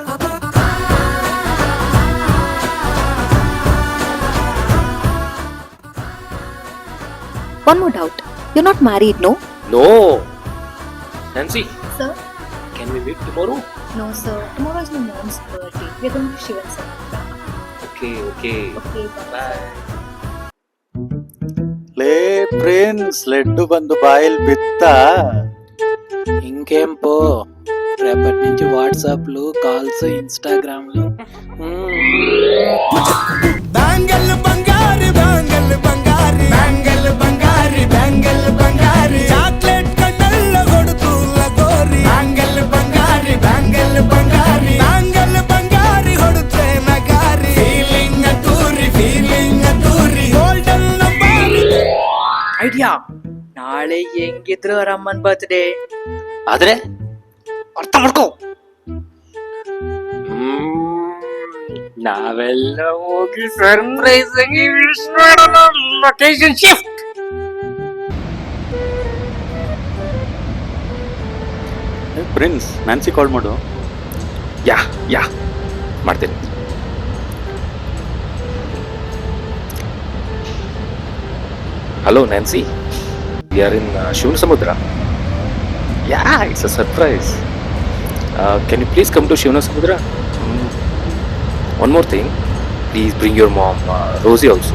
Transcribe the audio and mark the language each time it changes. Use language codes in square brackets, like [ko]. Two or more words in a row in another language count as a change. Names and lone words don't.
[en] One more doubt. You're not married, no? No. Nancy, Sir? can we meet tomorrow? No, sir. Tomorrow is my mom's birthday. We're going to Shivan Samudra. Okay. Okay, bye. Bye. [kn] ಲೇ ಪ್ರಿನ್ಸ್ ಲಡ್ಡು ಬಂದು ಬಾಯಲ್ಲಿ ಬಿತ್ತ. [te] ఇంకేంపో రేపటి నుంచి వాట్సాప్లు కాల్స్ ఇన్స్టాగ్రామ్లు బ్యాంగల్ బంగారి బ్యాంగల్ బంగారి బ్యాంగల్ బంగారి బ్యాంగల్ బంగారి చాక్లెట్ కన్నల్ల కొడుతుల్ల గోరి బ్యాంగల్ బంగారి బ్యాంగల్ బంగారి బ్యాంగల్ బంగారి కొడుతే నగారి ఫీలింగ్ ತೂರಿ [en] golden number. [kn] ಐಡಿಯಾ, ನಾಳೆ ಹೆಂಗಿದ್ರು ಅವ್ರ ಅಮ್ಮನ್ ಬರ್ತ್ಡೇ, ಆದ್ರೆ ಅರ್ಥ ಮಾಡ್ಕೋ. ನಾವೆಲ್ಲ ಹೋಗಿ ಸರ್ಪ್ರೈಸ್ ಆಗಿ ವಿಶ್ ಮಾಡೋಣ. ಲೊಕೇಶನ್ ಶಿಫ್ಟ್. ಪ್ರಿನ್ಸ್ ನ್ಯಾನ್ಸಿ ಕಾಲ್ ಮಾಡು. ಯಾ ಮಾಡ್ತೀನಿ. [en] Hello Nancy, we are in Shivanasamudra. Yeah, it's a surprise. Can you please come to Shivanasamudra? One more thing, please bring your mom Rosie also.